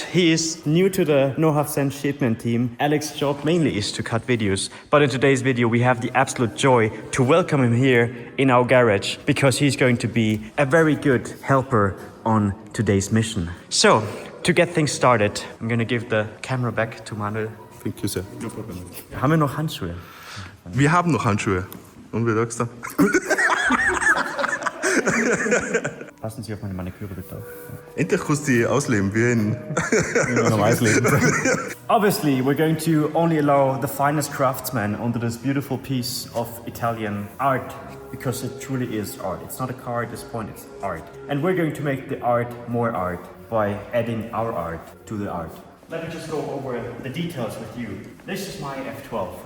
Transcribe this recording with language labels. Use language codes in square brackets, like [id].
[en] He is new to the no-half-cent shipment team. Alex's job mainly is to cut videos. But in today's video, we have the absolute joy to welcome him here in our garage because he's going to be a very good helper on today's mission. So, to get things started, I'm gonna give the camera back to Manuel. Thank you, sir. No problem. [de] Haben wir noch Handschuhe? Wir haben noch Handschuhe. Und wie sagst du? Passen Sie auf meine Maniküre bitte auf. Endlich kannst du die ausleben, wie in normales Leben. [en] Obviously, we're going to only allow the finest craftsmen onto this beautiful piece of Italian art because it truly is art. It's not a car at this point, it's art. And we're going to make the art more art by adding our art to the art. Let me just go over the details with you. This is my F12.